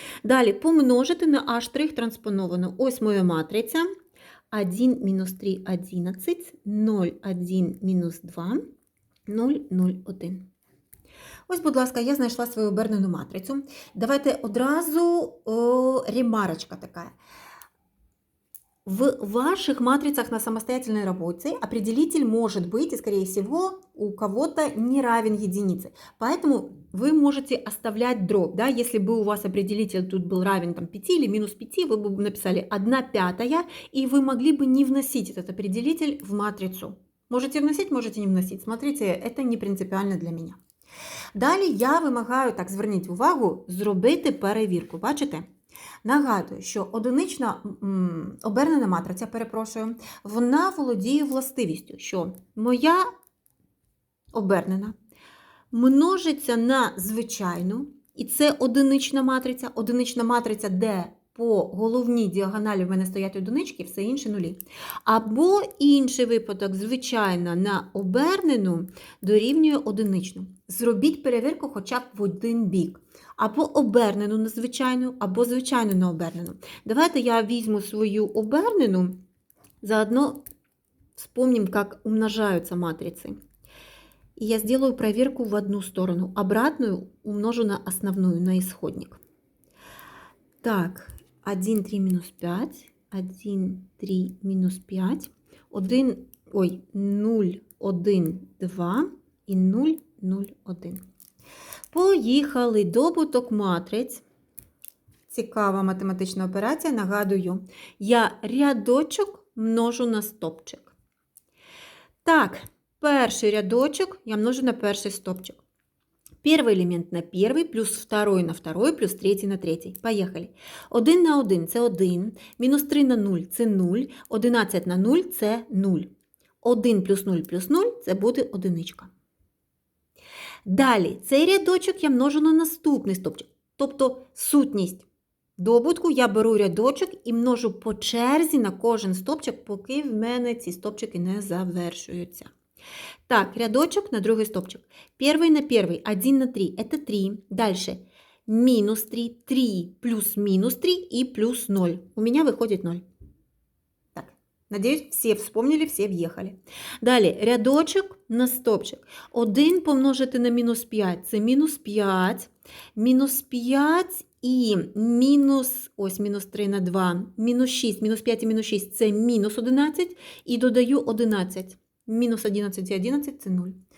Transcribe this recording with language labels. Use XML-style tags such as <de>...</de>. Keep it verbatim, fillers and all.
<uk>Далі помножити на А' транспоновано. Ось моя матриця. один мінус три, одинадцять. нуль, один мінус два. нуль, нуль, один. Ось, будь ласка, я знайшла свою обернену матрицю. Давайте одразу о, ремарочка така.</uk> <ru>В ваших матрицах на самостоятельной работе определитель может быть, и скорее всего, у кого-то не равен единице. Поэтому вы можете оставлять дробь. Да? Если бы у вас определитель тут был равен там, п'ять или минус п'ять, вы бы написали одна пятая, и вы могли бы не вносить этот определитель в матрицу. Можете вносить, можете не вносить. Смотрите, это не принципиально для меня.</ru> <uk>Далі я вимагаю, так зверніть увагу, зробити перевірку. Бачите? Нагадую, що одинична м, обернена матриця, перепрошую, вона володіє властивістю, що моя обернена множиться на звичайну, і це одинична матриця, одинична матриця, де по головній діагоналі в мене стоять одинички, все інше нулі. Або інший випадок, звичайно, на обернену дорівнює одиничну. Зробіть перевірку хоча б в один бік. Або обернену на звичайну, або звичайну на обернену. Давайте я візьму свою обернену, заодно</uk> <ru>вспомним, как умножаются матрицы. И я сделаю проверку в одну сторону. Обратную умножу на основную, на исходник. Так, один, три, минус пять. один, три, минус пять.</ru> <uk>один, ой, нуль, один, два і нуль, нуль, один. Поїхали, добуток матриць. Цікава математична операція, нагадую. Я рядочок множу на стопчик. Так, перший рядочок я множу на перший стопчик.</uk> <ru>Первый элемент на первый, плюс второй на второй, плюс третий на третий. Поехали.</ru> <uk>один на один – це один, мінус три на нуль – це нуль, одинадцять на нуль – це нуль. один плюс нуль плюс нуль – це буде одиничка. Далі, цей рядочок я множу на наступний стопчик, тобто сутність. Добутку я беру рядочок і множу по черзі на кожен стопчик, поки в мене ці стопчики не завершуються. Так, рядочок на другий стопчик.</uk> <ru>Первый на первый, один на три, это три. Дальше минус три, три плюс минус три и плюс ноль. У меня выходит ноль. Так, надеюсь, все вспомнили, все въехали.</ru> <uk>Далее, рядочок на стопчик. один помножити на мінус п'ять, це мінус п'ять. Мінус п'ять і мінус, ось мінус три на два, мінус шість, мінус п'ять і мінус шість, це мінус одинадцять. І додаю одинадцять. Мінус одинадцять і одинадцять – це нуль.</uk>